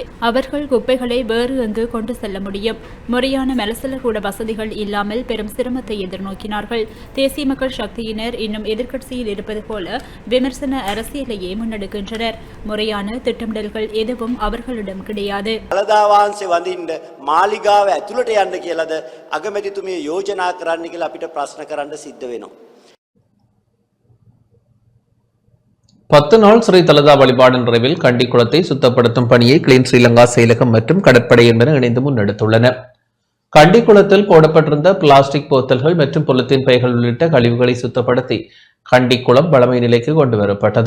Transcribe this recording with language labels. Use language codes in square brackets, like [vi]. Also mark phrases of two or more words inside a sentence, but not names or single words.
[ta] அவர்கள் குப்பைகளை வேறு எங்கு கொண்டு செல்ல முடியும். முறையான மலசலக்கூட வசதிகள் இல்லாமல் பெரும் சிரமத்தை எதிர்நோக்கினார்கள். தேசிய மக்கள் சக்தியினர் இன்னும் எதிர்க்கட்சியில் இருப்பது போல விமர்சன அரசியலையே முன்னெடுக்கின்றனர். முறையான திட்டமிடல்கள் எதுவும் அவர்களிடம் கிடையாது. [si] මාලිගාව ඇතුළට යන්න කියලාද අගමැතිතුමිය යෝජනා කරන්න කියලා අපිට ප්‍රශ්න කරන්න සිද්ධ වෙනවා. [ta] 10 நாள் ஸ்ரீ தலதா வழிபாடு நிறைவில் கண்டி குளத்தை சுத்தப்படுத்தும் பணியை கிளீன் ஸ்ரீலங்கா செயலகம் மற்றும் கடற்படை என்பன இணைந்து முன்னெடுத்துள்ளன. கண்டி குளத்தில் போடப்பட்டிருந்த பிளாஸ்டிக் போத்தல்கள் மற்றும் பொலித்தீன் பைகள் உள்ளிட்ட கழிவுகளை சுத்தப்படுத்தி கண்டி குளம் வளமை நிலைக்கு கொண்டு வரப்பட்டது.